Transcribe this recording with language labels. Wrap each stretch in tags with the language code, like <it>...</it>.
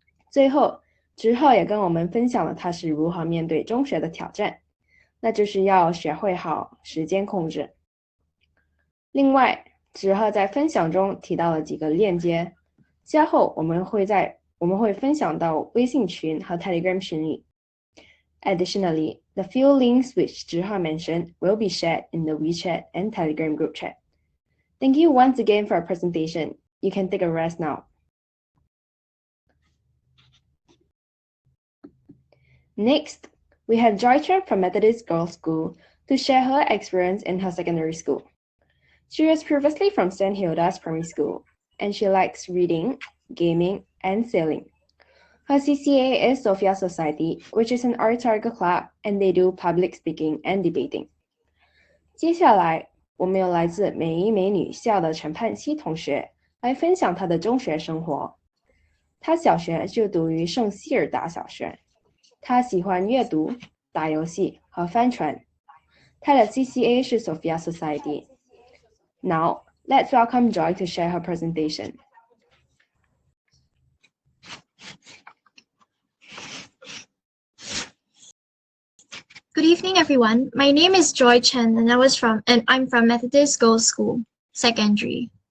<zh>最后Zhihe也跟我们分享了他是如何面对中学的挑战，那就是要学会好时间控制。另外Zhihe在分享中提到了几个链接，稍后我们会分享到微信群和 Telegram 群里，</zh> <en>Additionally, the few links which Zhihe mentioned will be shared in the WeChat and Telegram group chat. Thank you once again for our presentation. You can take a rest now. Next, we have Joy Chen from Methodist Girls School to share her experience in her secondary school. She was previously from St. Hilda's Primary School, and she likes reading, gaming, and sailing. Her CCA is Sophia Society, which is an rhetorical club, and they do public speaking and debating.</en> <zh>接下来，我们有来自美一美女校的陈盼熙同学来分享她的中学生活。她小学就读于圣希尔达小学。她喜欢阅读、打游戏和帆船。她的 CCA 是</zh> <en>Sophia Society. Now, let's welcome Joy to share her presentation. Good evening, everyone. My name is Joy Chen, and I'm from Methodist Girls School, Secondary.</en>